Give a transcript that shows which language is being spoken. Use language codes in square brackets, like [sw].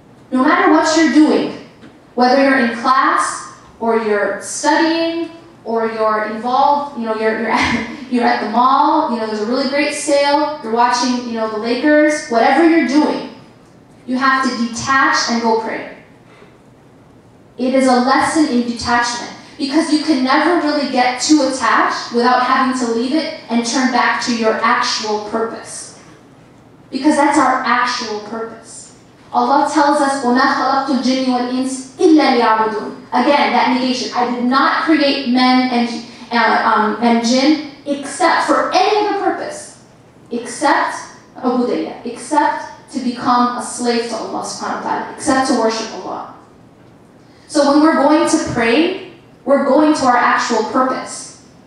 [en] No matter what you're doing, whether you're in class, or you're studying, or you're involved, you're at the mall, there's a really great sale, you're watching, the Lakers, whatever you're doing, you have to detach and go pray. It is a lesson in detachment, because you can never really get too attached without having to leave it and turn back to your actual purpose. Because that's our actual purpose. Allah tells us, [ar] وَمَا خَلَقْتُ الْجِنِّ وَالْإِنسِ إِلَّا لِيَعْبُدُونَ. [en] Again, that negation. I did not create men and jinn except for any other purpose, except ubudiyya, except to become a slave to Allah [ar] subhanahu wa ta'ala, [en] except to worship Allah. So when we're going to pray, we're going to our actual purpose.